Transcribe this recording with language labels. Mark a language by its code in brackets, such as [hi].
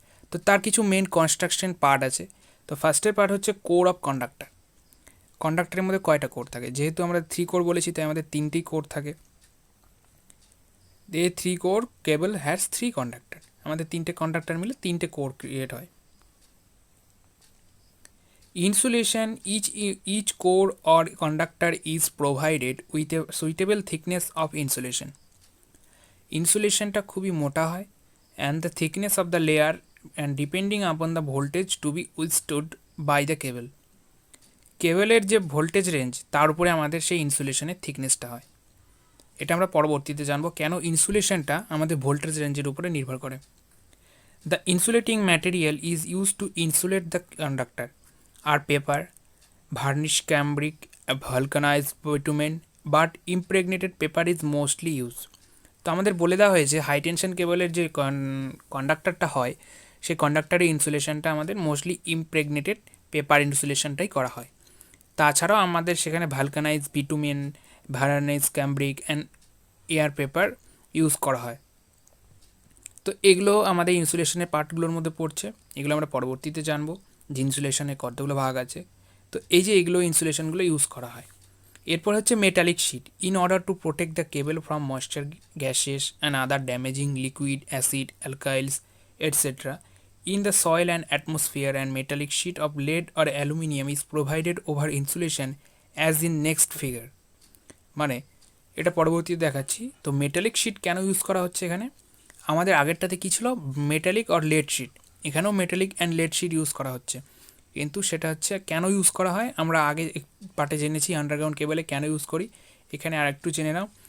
[bn] তো তার কিছু মেন কনস্ট্রাকশন পার্ট আছে। তো ফার্স্টের পার্ট হচ্ছে কোর অফ কন্ডাক্টর। কন্ডাক্টরের মধ্যে কয়টা কোর থাকে? যেহেতু আমরা 3 কোর বলেছি তাই আমাদের 3টি কোর থাকে। [en] A 3-core cable has 3 conductor. [bn] আমাদের 3টে কন্ডাক্টর মিলে 3টে কোর ক্রিয়েট হয়। [en] Insulation, each core or conductor is provided with a suitable thickness of insulation. [bn] ইনসুলেশনটা খুবই মোটা হয় [en] and the thickness of the layer and depending upon the voltage to be withstood by the cable. [bn] কেবলের যে voltage range তার উপরে আমাদের সেই ইনসুলেশনের থিকনেসটা হয়। এটা আমরা পরবর্তীতে জানবো কেন ইনসুলেশনটা আমাদের ভোল্টেজ রেঞ্জের উপরে নির্ভর করে। [en] The insulating material is use to insulate the conductor are paper, varnish cambric, vulcanised bitumen, but impregnated paper is mostly use. [bn] তো আমাদের বলে দেওয়া হয়েছে হাই টেনশন কেবলের যে কন্ডাক্টরটা হয় সেই কন্ডাক্টরের ইনসুলেশনটা আমাদের মোস্টলি ইমপ্রেগনেটেড পেপার ইনসুলেশনটাই করা হয়। তাছাড়াও আমাদের সেখানে ভালকানাইজ bitumen, varnish ক্যাম্ব্রিক and air paper use করা হয়। তো এগুলো আমাদের ইনসুলেশনের পার্টগুলোর মধ্যে পড়ছে। এগুলো আমরা পরবর্তীতে জানবো যে ইনসুলেশনের কতগুলো ভাগ আছে। তো এই যে এগুলো ইনসুলেশনগুলো ইউজ করা হয়। এরপর হচ্ছে metallic sheet. [en] In order to protect the cable from moisture, gases and other damaging liquid, acid, alkalis etcetera in the soil and atmosphere, and metallic sheet of lead or aluminium is provided over insulation as in next figure. [bn] মানে এটা পরবর্তীতে দেখাচ্ছি। তো metallic sheet কেন use করা হচ্ছে এখানে? আমাদের আগেরটাতে কী ছিল? মেটালিক আর লেড শিট। এখানেও metallic and lead sheet use করা হচ্ছে, কিন্তু সেটা হচ্ছে কেন ইউজ করা হয় আমরা আগে পার্টে জেনেছি আন্ডারগ্রাউন্ড কেবলে কেন ইউজ করি। এখানে আর একটু জেনে নাও।